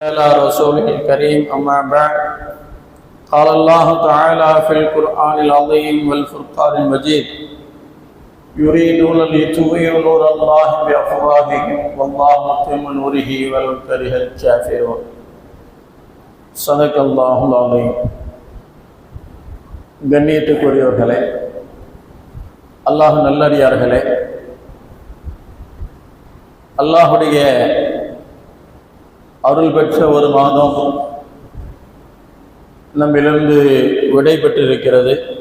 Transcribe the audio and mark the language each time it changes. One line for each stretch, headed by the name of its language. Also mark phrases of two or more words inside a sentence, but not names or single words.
Arabic: على رسوله الكريم أما بعد قال الله تعالى في القرآن العظيم والفرقان المجيد يريدون ليطفئوا نور الله بأفواههم والله متم نوره ولو كره الكافرون صدق الله العظيم.
Tamil: கண்ணியத்துக்குரியவர்களே, அல்லாஹ் நல்லடியார்களே, அல்லாஹுடைய அருள் பெற்ற ஒரு மாதம் நம்மிலிருந்து விடை பெற்றிருக்கிறது.